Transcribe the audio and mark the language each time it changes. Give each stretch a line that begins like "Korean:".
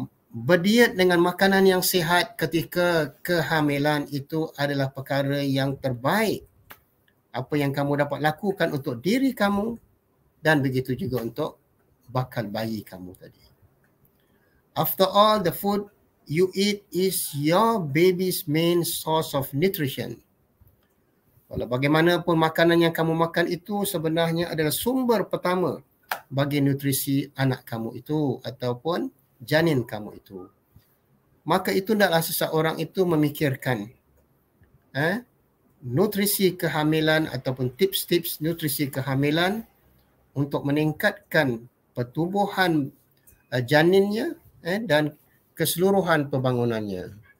Malay: Berdiet dengan makanan yang sihat ketika kehamilan itu adalah perkara yang terbaik apa yang kamu dapat lakukan untuk diri kamu dan begitu juga untuk bakal bayi kamu tadi.
English: After all, the food you eat is your baby's main source of nutrition.
Malay: Walau bagaimanapun makanan yang kamu makan itu sebenarnya adalah sumber pertama bagi nutrisi anak kamu itu ataupun janin kamu itu. Maka itu hendaklah seseorang itu memikirkan nutrisi kehamilan ataupun tips-tips nutrisi kehamilan untuk meningkatkan pertumbuhan janinnya dan keseluruhan pembangunannya.